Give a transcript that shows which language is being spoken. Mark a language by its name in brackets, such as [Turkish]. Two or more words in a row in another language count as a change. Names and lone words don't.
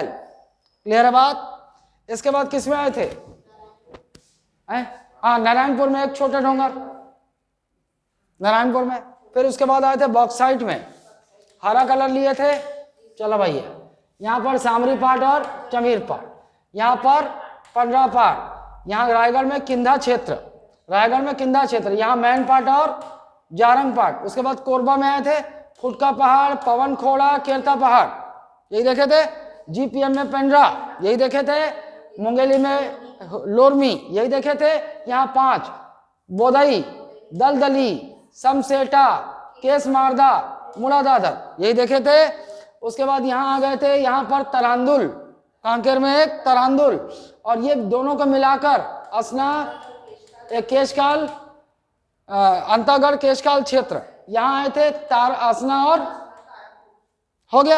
[Hindi] क्लियर है बात? इसके बाद किस में आए थे? नारायणपुर में एक छोटा डोंगर, नारायणपुर में। फिर उसके बाद आए थे बॉक्साइट में, हरा कलर लिए थे। चलो भैया, यहाँ पर सामरी पाट और चमीर पाट, यहाँ पर 15 पाट, यहाँ रायगढ़ में किंधा क्षेत्र, रायगढ़ में किंधा क्षेत्र, यहाँ मैन पाट और जारंग पाट। उसके बाद कोरबा में आए थे, फुटका पहाड़, पवन खोड़ा, केरता पहाड़, यही देखे थे। जीपीएम में पेंड्रा, यही देखे थे। मुंगेली में लोरमी, यही देखे थे। यहाँ 5 बोदई, दलदली, समसेटा, केस मारदा, मुलादादर, यही देखे थे। उसके बाद यहाँ आ गए थे, यहाँ पर तरांदुल, कांकेर में एक तरांदुल, और ये दोनों को मिलाकर असना एक केशकाल, अंतागढ़ केशकाल क्षेत्र, यहाँ आए थे। तार असना और हो गया।